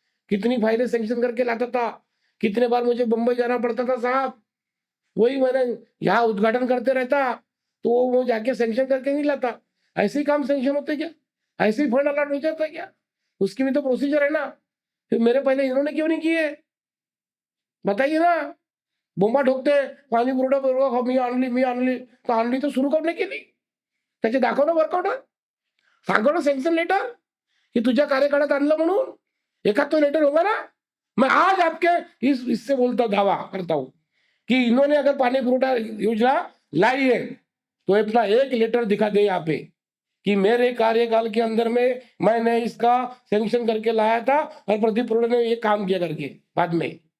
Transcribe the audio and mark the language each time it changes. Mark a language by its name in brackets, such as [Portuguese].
[Hindi] कितनी फाइलें सैंक्शन करके लाता था। कितने बार मुझे बम्बई जाना पड़ता था साहब। वही मैंने यहाँ उद्घाटन करते रहता, तो वो जाके सैंक्शन करके नहीं लाता। ऐसे ही काम सैंक्शन होते क्या? ऐसे ही फंड अलॉट हो जाता है क्या? उसकी भी तो प्रोसीजर है ना। फिर मेरे पहले इन्होंने क्यों नहीं किए? बताइए ना। [Marathi] बोंबा ठोकते, पाणी पुरवठा हो मी आणली. तर आणली तर सुरू करून केली. त्याचे दाखव ना वर्कआउट. सांगो ना सँक्शन लेटर कि तुझ्या कार्यकाळात आणलं म्हणून. [Hindi] एखाद तो लेटर होगा ना? मैं आज आपके इस इससे बोलता दावा करता हूँ कि इन्होंने अगर पानी पुरवठा योजना लाई है, तो अपना एक लेटर दिखा दे यहाँ पे कि मेरे कार्यकाल के अंदर में मैंने इसका सैंक्शन करके लाया था और प्रदीप परोड़े ने ये काम किया करके बाद में।